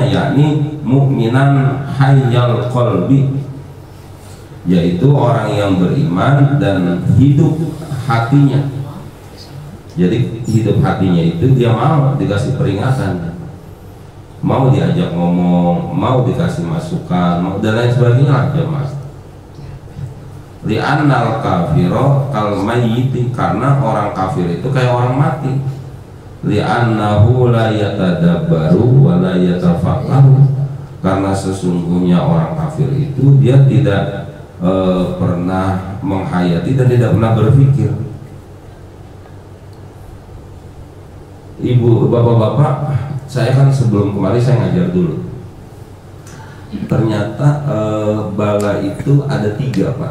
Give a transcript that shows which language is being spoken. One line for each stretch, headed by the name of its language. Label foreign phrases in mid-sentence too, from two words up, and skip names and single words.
Indonesian: Yakni
Arabic: مؤمنا حي القلب,
Indonesian: yaitu orang yang beriman dan hidup hatinya. Jadi hidup hatinya itu dia mau dikasih peringatan, mau diajak ngomong, mau dikasih masukan, mau dan lain sebagainya lah jemaah.
Arabic: لأن الكافر كالميت,
Indonesian: karena orang kafir itu kayak orang mati.
Arabic: لأنه لا يتدبر ولا يتفكر,
Indonesian: karena sesungguhnya orang kafir itu dia tidak pernah menghayati dan tidak pernah berpikir. Ibu, bapak-bapak, saya kan sebelum kemarin saya ngajar dulu. Ternyata bala itu ada 3 Pak.